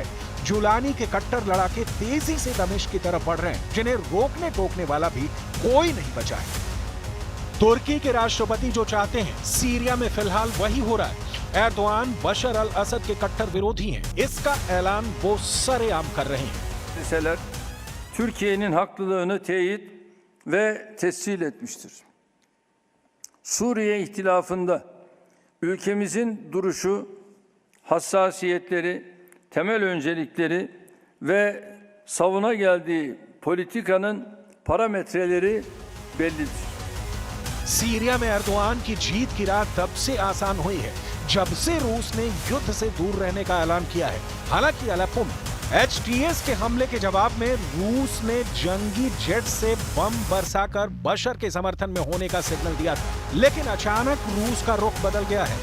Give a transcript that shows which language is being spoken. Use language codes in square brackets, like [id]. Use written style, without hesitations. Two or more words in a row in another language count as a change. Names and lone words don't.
[hi] जुलानी के कट्टर लड़ाके तेजी से दमिश्क की तरफ बढ़ रहे हैं, जिन्हें रोकने टोकने वाला भी कोई नहीं बचा है। तुर्की के राष्ट्रपति जो चाहते हैं, सीरिया में फिलहाल वही हो रहा है। एर्दोआन बशर अल असद के कट्टर विरोधी हैं। इसका ऐलान वो सरेआम कर रहे हैं। [tr] Türkiye'nin haklılığını teyit ve tescil etmiştir. Suriye ihtilafında ülkemizin duruşu, hassasiyetleri, temel öncelikleri ve savuna geldiği politikanın parametreleri bellidir. [hi] सीरिया में एर्दोआन की जीत की राह तब से आसान हुई है जब से रूस ने युद्ध से दूर रहने का ऐलान किया है। हालांकि अलेप्पो में HTS के हमले के जवाब में रूस ने जंगी जेट से बम बरसाकर बशर के समर्थन में होने का सिग्नल दिया था, लेकिन अचानक रूस का रुख बदल गया है।